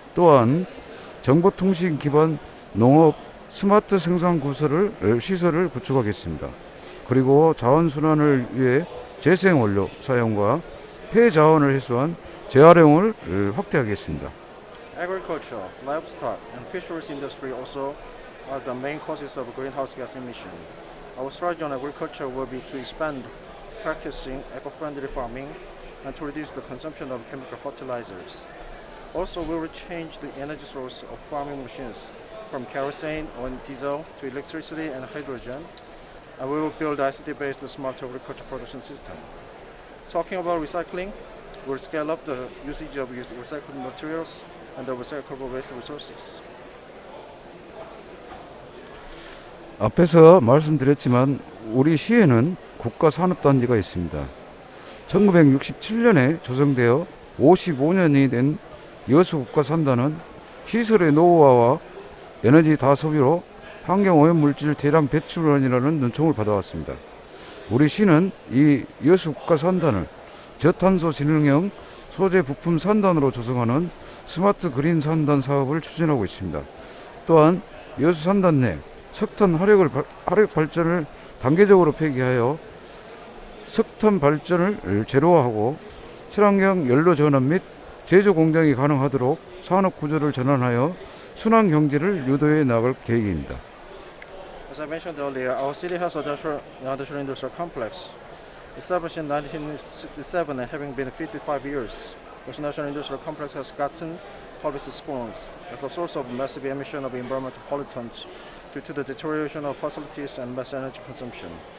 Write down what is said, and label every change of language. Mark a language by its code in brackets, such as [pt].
[ko] 또한 정보통신 기반 농업 스마트 생산 시설을 구축하겠습니다. 그리고 자원순환을 위해 재생원료 사용과 폐자원을 해소한 재활용을 확대하겠습니다. [en] Agriculture, livestock, and fisheries industry also are the main causes of greenhouse gas emission. Our strategy on agriculture will be to expand practicing eco-friendly farming and to reduce the consumption of chemical fertilizers. Also, we will change the energy source of farming machines from kerosene or diesel to electricity and hydrogen, and we will build ICT-based smart agriculture production system. Talking about recycling, we'll scale up the usage of recycled materials and the recyclable waste resources. [ko] 앞에서 말씀드렸지만 우리 시에는 국가산업단지가 있습니다. 1967년에 조성되어 55년이 된 여수국가산단은 시설의 노후화와 에너지 다소비로 환경오염물질 대량 배출원이라는 눈총을 받아왔습니다. 우리 시는 이 여수국가산단을 저탄소 진흥형 소재 부품 산단으로 조성하는 스마트 그린 산단 사업을 추진하고 있습니다. 또한 여수산단 내 석탄 화력 발전을 단계적으로 폐기하여 석탄 발전을 제로화하고 친환경 연료 전환 및 제조 공장이 가능하도록 산업 구조를 전환하여 순환 경제를 유도해 나갈 계획입니다. [en] As I mentioned earlier, our city has an industrial complex. Established in 1967 and having been 55 years, this national industrial complex has gotten public scores as a source of massive emission of environmental pollutants due to the deterioration of facilities and mass energy consumption.